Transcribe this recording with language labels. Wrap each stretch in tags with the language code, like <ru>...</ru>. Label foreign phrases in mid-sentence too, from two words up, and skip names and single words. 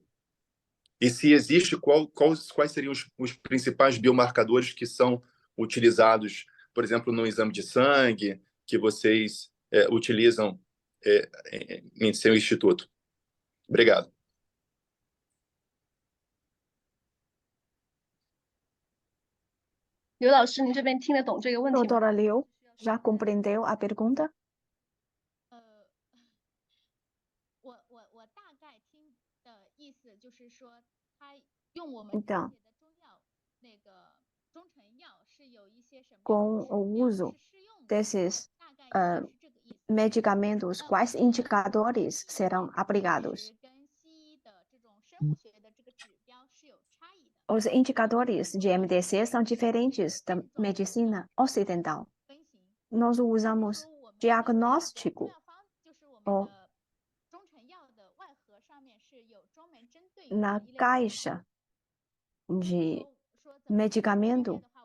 <pt>E se existe, quais seriam os principais biomarcadores que são utilizados, por exemplo, no exame de sangue, que vocês utilizam em seu instituto? Obrigado.</pt> <zh>刘老师，您这边听得懂这个问题吗？</zh> <pt>Doutora Liu, Já compreendeu a pergunta?</pt> <zh>我大概听的意思就是说，他用我们</zh> <pt>Então,</pt> <zh>的中药那个中成药是有一些什么</zh> <pt>com o uso desses</pt> <zh>大概应该是这个意思。</zh> <pt>medicamentos, quais indicadores serão aplicados?</pt> <zh>跟西医的这种生物学的这个指标是有差异的。</zh> <pt>Os indicadores de MDC são diferentes da medicina ocidental. Nós usamos diagnóstico ou na caixa de medicamento.</pt>